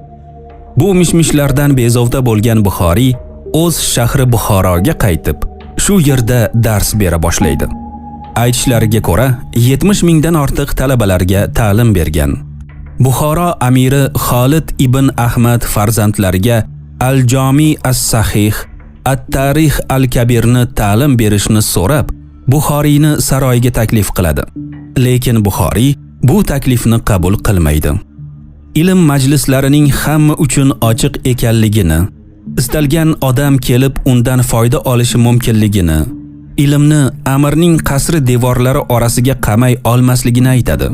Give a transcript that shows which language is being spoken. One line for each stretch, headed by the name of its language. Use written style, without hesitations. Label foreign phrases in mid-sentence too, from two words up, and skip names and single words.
Uzbek: Bu mishmishlardan bezovta bo'lgan Buxoriy o'z shahri Buxoroga qaytib, shu yerda dars bera boshlaydi. Aytishlariga ko'ra, 70 mingdan ortiq talabalarga ta'lim bergan. Buxoro amiri Xolid ibn Ahmad farzandlariga Al-Jomi as-Sahih, At-Tarix al-Kabirni ta'lim berishni so'rab, Buxoriyni saroyga taklif qiladi. Lekin Buxoriy bu taklifni qabul qilmaydi. Ilm majlislarining hamma uchun ochiq ekanligini, istalgan odam kelib undan foyda olishi mumkinligini, ilmni amirning qasri devorlari orasiga qamay olmasligini aytadi.